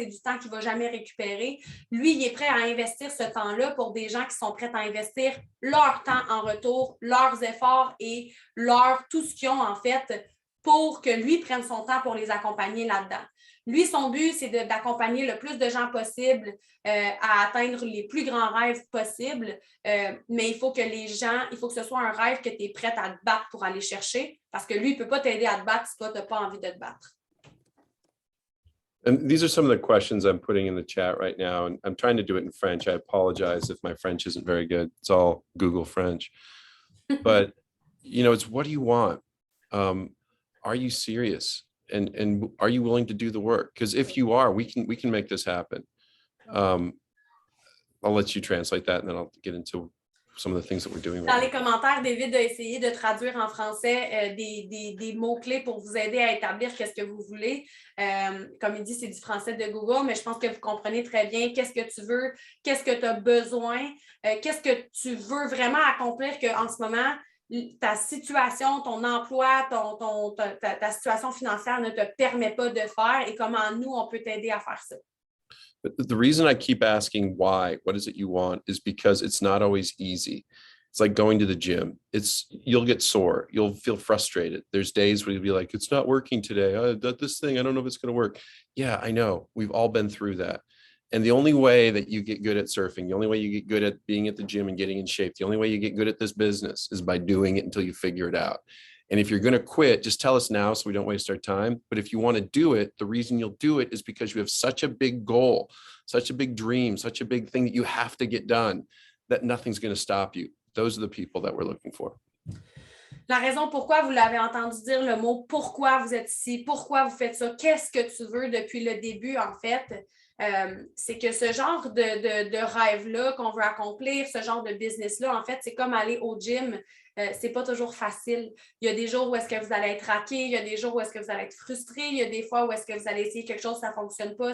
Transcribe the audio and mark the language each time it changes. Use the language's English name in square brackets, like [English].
[French] C'est du temps qu'il ne va jamais récupérer. Lui, il est prêt à investir ce temps-là pour des gens qui sont prêts à investir leur temps en retour, leurs efforts et tout ce qu'ils ont, en fait, pour que lui prenne son temps pour les accompagner là-dedans. Lui, son but, c'est d'accompagner le plus de gens possible à atteindre les plus grands rêves possibles. Mais il faut que ce soit un rêve que tu es prête à te battre pour aller chercher, parce que lui, il ne peut pas t'aider à te battre si toi, tu n'as pas envie de te battre. [English] And these are some of the questions I'm putting in the chat right now, and I'm trying to do it in French. I apologize if my French isn't very good. It's all Google French. But, it's what do you want? Are you serious? And are you willing to do the work? Because if you are, we can make this happen. I'll let you translate that, and then I'll get into some of the things that we're doing. [French] Dans les commentaires, David a essayé de traduire en français des mots-clés pour vous aider à établir qu'est-ce que vous voulez. Comme il dit, c'est du français de Google, mais je pense que vous comprenez très bien qu'est-ce que tu veux, qu'est-ce que tu as besoin, qu'est-ce que tu veux vraiment accomplir qu'en ce moment, ta situation, ton emploi, ta situation financière ne te permet pas de faire et comment nous, on peut t'aider à faire ça. [English] But the reason I keep asking why, what is it you want, is because it's not always easy. It's like going to the gym. You'll get sore. You'll feel frustrated. There's days where you'll be like, it's not working today. This thing, I don't know if it's going to work. Yeah, I know. We've all been through that. And the only way that you get good at surfing, the only way you get good at being at the gym and getting in shape, the only way you get good at this business is by doing it until you figure it out. And if you're going to quit, just tell us now so we don't waste our time. But if you want to do it, the reason you'll do it is because you have such a big goal, such a big dream, such a big thing that you have to get done, that nothing's going to stop you. Those are the people that we're looking for. [French] La raison pourquoi vous l'avez entendu dire le mot pourquoi vous êtes ici, pourquoi vous faites ça, qu'est-ce que tu veux depuis le début, en fait, c'est que ce genre de rêve-là qu'on veut accomplir, ce genre de business-là, en fait, c'est comme aller au gym. C'est pas toujours facile. Il y a des jours où est-ce que vous allez être raqué, il y a des jours où est-ce que vous allez être frustré, il y a des fois où est-ce que vous allez essayer quelque chose, ça ne fonctionne pas.